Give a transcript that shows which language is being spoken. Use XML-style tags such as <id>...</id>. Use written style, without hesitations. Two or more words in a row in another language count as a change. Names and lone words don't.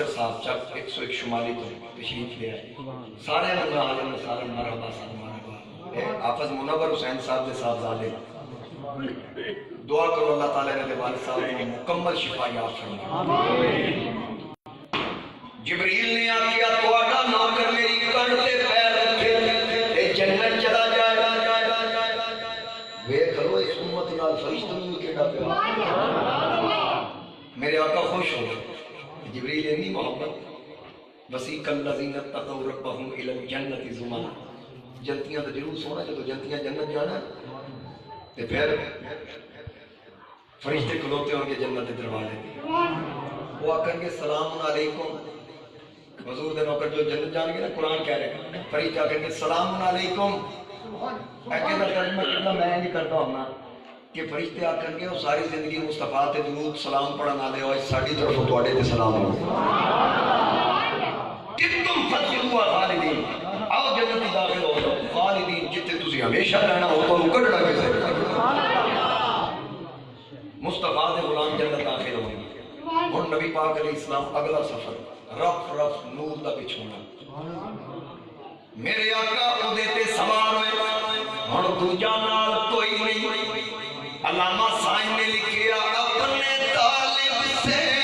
<ur>صاحب چک 101 شمالی تو تشریف لے آئے، سارے لوگ عالم سارے مرحبا سارے مرحبا۔ حافظ منور حسین صاحب دے صاحبزادے دعا کرو اللہ تعالیٰ نے والد صاحب کو مکمل شفا یاب فرمائے۔</ur> <pa>جبریل نے آکھیا تواڈا نوکر میری کن تے پیر رکھے تے جنت چلا جائے۔ ویکھ لو اس امت نال فرشتوں نوں کیڑا پیار، میرے آقا خوش ہو جبریل اتنی محبت۔</pa> <ar>وسیق الذین اتقوا ربهم الی الجنۃ زمرا،</ar> <pa>جنتیاں تو ضرور سونا جدو جنتیاں جنت جانا تے پھر فرشتے کھلوتے ہوں گے جنت کے دروازے، وہ آکھیں گے سلام علیکم، حضور دے نوکر جو جنت جان گے نا قرآن کہہ رہے فرشتے آکھیں گے سلام علیکم۔ ایسا ترجمہ کرنا میں نہیں کرتا ہوں کہ فرشتے آکھیں گے وہ ساری زندگی مصطفیٰ تے درود سلام پڑھن والے ہوئے ساڈی طرفوں تواڈے تے سلام ہو، کہ</pa> <ar>تم فضلوا خالدین،</ar> <pa>آؤ جنت داخل ہو جاؤ۔ ہمیشہ رہنا ہو تو کٹنا کسے مصطفیٰ دے غلام جنت داخل ہوں گے اور نبی پاک علیہ السلام اگلا سفر رف رف نور دا بچھونا میرے آقا او دیتے سوار ہوئے اور دوجا نال کوئی نہیں علامہ سائن نے لکھیا اپنے طالب سے</pa>